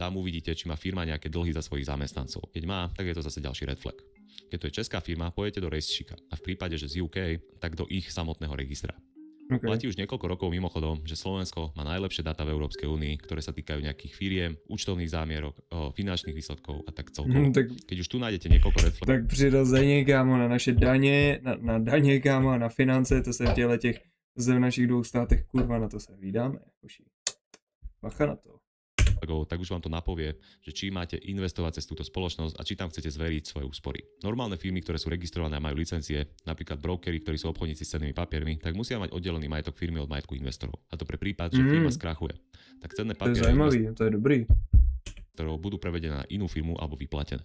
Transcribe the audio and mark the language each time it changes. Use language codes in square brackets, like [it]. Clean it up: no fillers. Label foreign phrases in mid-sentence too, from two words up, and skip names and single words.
[sk] Tam uvidíte, či má firma nejaké dlhy za svojich zamestnancov. Keď má, tak je to zase ďalší [en] red flag. [sk] Keď to je česká firma, pôjdete do rejstříka a v prípade, že z UK, tak do ich samotného registra. Okay. Platí už niekoľko rokov mimochodom, že Slovensko má najlepšie dáta v Európskej únii, ktoré sa týkajú nejakých firiem, účtovných zámierok, finančných výsledkov a tak celkovo. Keď už tu nájdete niekoľko [en] red flagov. [cs] Tak přirozeně, kámo, na naše daně, na daně, kámo, a na finance, to se v těch v našich dvou státech, kurva, na to se vydáme. Bacha na to. [sk] Tak už vám to napovie, že či máte investovať cez túto spoločnosť a či tam chcete zveriť svoje úspory. Normálne firmy, ktoré sú registrované a majú licencie, napríklad brokery, ktorí sú obchodníci s cennými papiermi, tak musia mať oddelený majetok firmy od majetku investorov. A to pre prípad, že firma skrachuje. Tak cenné [cs] To je [sk] papiere [cs] zajímavý, to je dobrý. [sk] investorov budú prevedené na inú firmu alebo vyplatené.